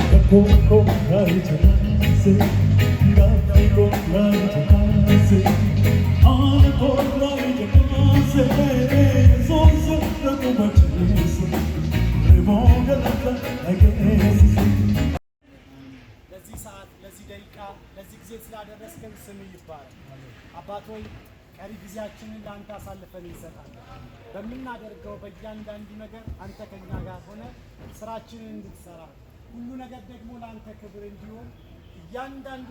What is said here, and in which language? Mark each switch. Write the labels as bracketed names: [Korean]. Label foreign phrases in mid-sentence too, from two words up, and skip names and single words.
[Amharic] Poco rajtase, gafiko rajtase, anko rajtase, zonzo rakumatise, remongalaka agesi. ለዚህ ሰዓት ለዚህ ደቂቃ ለዚህ ጊዜ ስላደረስከን ስም ይባረክ። አባት ሆይ ቀሪ ጊዜያችንን ለአንተ አሳልፈን እንሰጣለን። በምናደርገው በእያንዳንዱ ነገር አንተ ከኛ ጋር ሆነ ስራችንን እንድትሰራ ሁሉ ነገር ደግሞ ለአንተ ክብር እንዲሆን እያንዳንዱ